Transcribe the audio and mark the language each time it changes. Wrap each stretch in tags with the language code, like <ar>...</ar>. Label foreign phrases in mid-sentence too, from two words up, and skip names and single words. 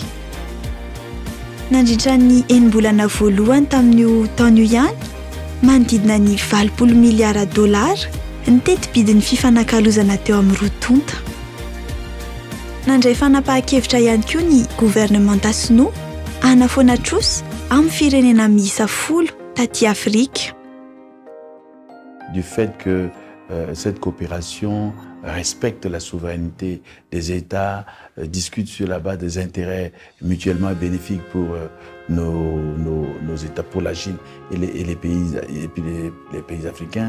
<mg>Nandritra ny enim-bolana voalohany tamin'io taona io ihany, manodidina ny 20 miliara dolara ny teti-bidin'ny fifanakalozana teo amin'ny rotonta. Nandray fanapahan-kevitra ihany koa ny gouvernement Sinoa hanafoana trosy amin'ny firenena miisa 10 taty Afrika.</mg> <fr>Du fait que cette coopération respecte la souveraineté des États, discute sur la base des intérêts mutuellement bénéfiques pour nos États, pour la Chine et les pays africains.</fr>